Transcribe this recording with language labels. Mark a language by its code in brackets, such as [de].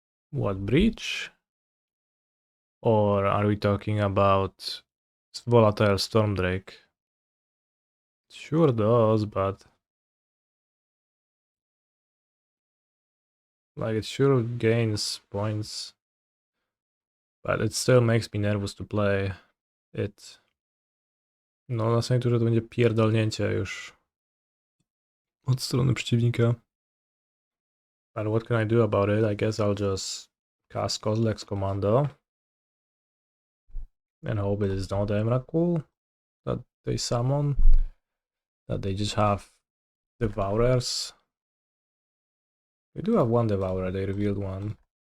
[en] What, breach? Or are we talking about volatile Stormdrake? Sure does, but like it sure gains points. But it still makes me nervous to play it. [pl] No, na samym turze to będzie pierdolnięcie już od strony przeciwnika. [en] But what can I do about it? I guess I'll just cast Kozilek's Commando and hope it is not Emrakul that they summon. That they just have Devourers. We do have one Devourer, they revealed one.